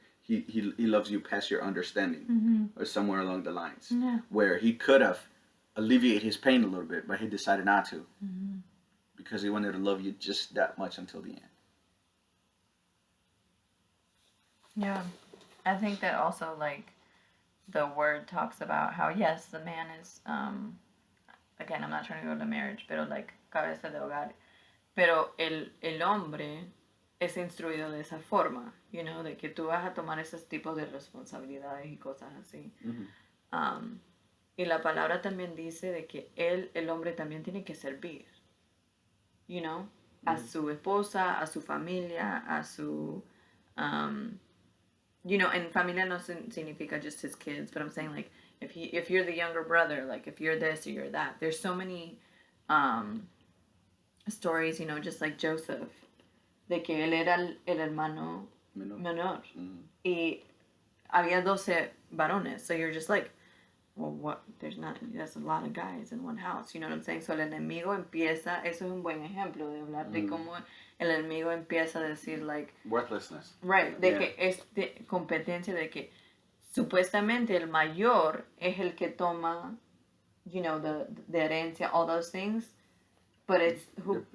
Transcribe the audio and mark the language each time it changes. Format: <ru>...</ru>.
<en>He loves you past your understanding, or somewhere along the lines, where he could have alleviated his pain a little bit, but he decided not to, because he wanted to love you just that much until the end. Yeah, I think that also like the word talks about how yes, the man is again, I'm not trying to go to marriage, pero like cabeza de hogar.</en> <es>Pero el hombre es instruido de esa forma, de que tú vas a tomar esos tipos de responsabilidades y cosas así. Y la palabra también dice de que el hombre también tiene que servir,</es> <en>a su esposa, a su familia, a su, you know, and familia no significa just his kids, but I'm saying like if you're the younger brother, like if you're this or you're that, there's so many stories, you know, just like Joseph, de que él era el hermano menor. Y había 12 varones, so you're just like, well, what?</en> <es>There's a lot of guys in one house, you know what I'm saying? So el enemigo empieza, eso es un buen ejemplo de hablar de cómo el enemigo empieza a decir, like,</es> <en>Worthlessness.</en> <es>Right, de que es de competencia, de que supuestamente el mayor es el que toma, you know, the herencia, all those things, but it's who.</es>